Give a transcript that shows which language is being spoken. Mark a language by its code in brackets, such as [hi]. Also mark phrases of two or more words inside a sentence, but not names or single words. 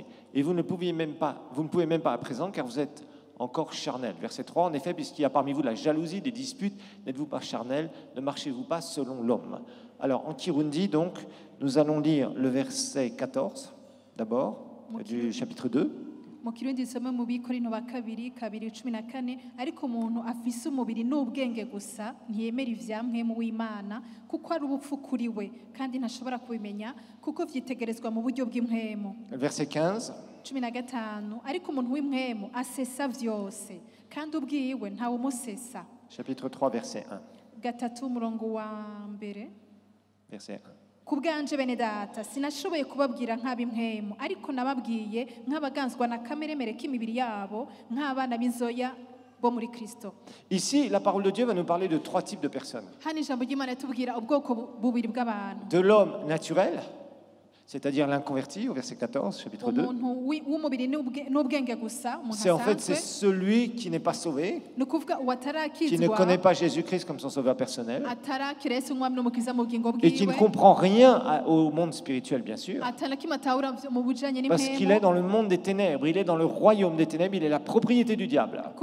[fr] Et vous ne pouvez même pas à présent, car vous êtes encore charnel. Verset 3. En effet, puisqu'il y a parmi vous de la jalousie, des disputes, n'êtes-vous pas charnel? Ne marchez-vous pas selon l'homme? Alors, en Kirundi, donc, nous allons lire le verset 14, d'abord, du chapitre 2. [rn] mu kirundi dusome mu Bikorino ba kabiri 14 ariko umuntu afise umubiri n'ubwenge gusa ntiyemera ivyamwemu w'Imana kuko ari ubupfu kuri we kandi ntashobora kubimenya kuko vyitegerezwa mu buryo bw'impwemu. [fr] Verset 15. [rn] 15 ariko umuntu w'impwemu asesa vyose kandi ubwiwe ntawe umusesa. [fr] Chapitre 3 verset 1. [rn] Gatatu murongo wa mbere. [fr] Verset 1. [rn] Kubwanje bene data sinashoboye kubabwira nk'ab'impwemu ariko nababwiye nk'abaganzwa na kameremere k'imibiri yabo nk'abana b'inzoya bo muri Kristo. [fr] Ici, la parole de Dieu va nous parler de 3 types de personnes. [rn] Hano ijambo ry'Imana tubwira ubwoko bubiri bw'abantu. [fr] De l'homme naturel, c'est-à-dire l'inconverti, au verset 14, chapitre 2. C'est en fait celui qui n'est pas sauvé, qui ne connaît pas Jésus-Christ comme son sauveur personnel, et qui ne comprend rien au monde spirituel, bien sûr, parce qu'il est dans le monde des ténèbres, il est dans le royaume des ténèbres, il est la propriété du diable.